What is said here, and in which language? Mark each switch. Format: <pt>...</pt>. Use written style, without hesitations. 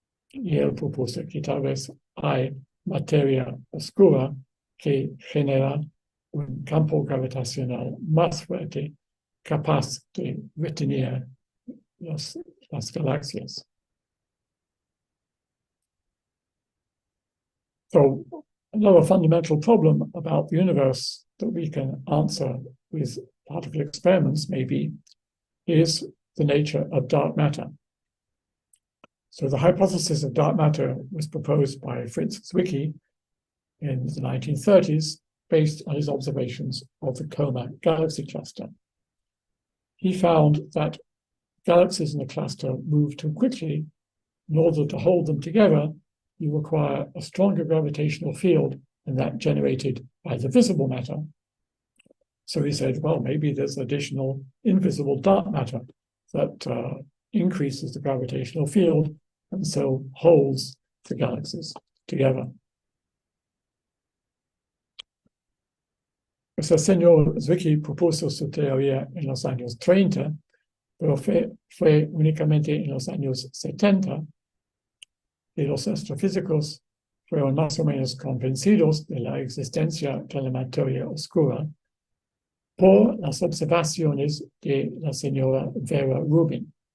<es>Y él propuso que tal vez hay materia oscura que genera un campo gravitacional más fuerte capaz de retener las galaxias.</es> <en>So another fundamental problem about the universe that we can answer with particle experiments maybe is the nature of dark matter. So the hypothesis of dark matter was proposed by Fritz Zwicky in the 1930s based on his observations of the Coma galaxy cluster. He found that galaxies in a cluster move too quickly. In order to hold them together, you require a stronger gravitational field than that generated by the visible matter. So he said, well, maybe there's additional invisible dark matter that increases the gravitational field and so holds the galaxies together.</en> <es>Pues el señor Zwicky propuso su teoría en los años 30, pero fue únicamente en los años 70 que los astrofísicos fueron más o menos convencidos de la existencia de la materia oscura por las observaciones de la señora Vera Rubin.</es>